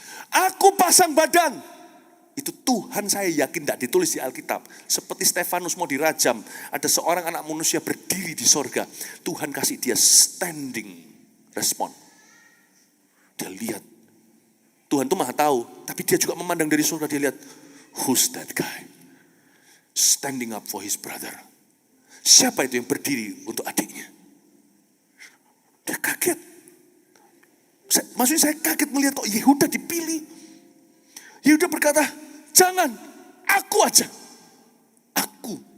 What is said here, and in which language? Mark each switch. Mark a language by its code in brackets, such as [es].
[id] Aku pasang badan. Itu Tuhan saya yakin tidak ditulis di Alkitab. Seperti Stefanus mau dirajam. Ada seorang anak manusia berdiri di sorga. Tuhan kasih dia standing respon. Dia lihat. Tuhan tuh maha tahu. Tapi dia juga memandang dari sorga. Dia lihat, [en] who's that guy? Standing up for his brother. [id] Siapa itu yang berdiri untuk adiknya? Dia kaget. Maksudnya saya kaget melihat kok Yehuda dipilih. Yehuda berkata, jangan, aku aja. Aku.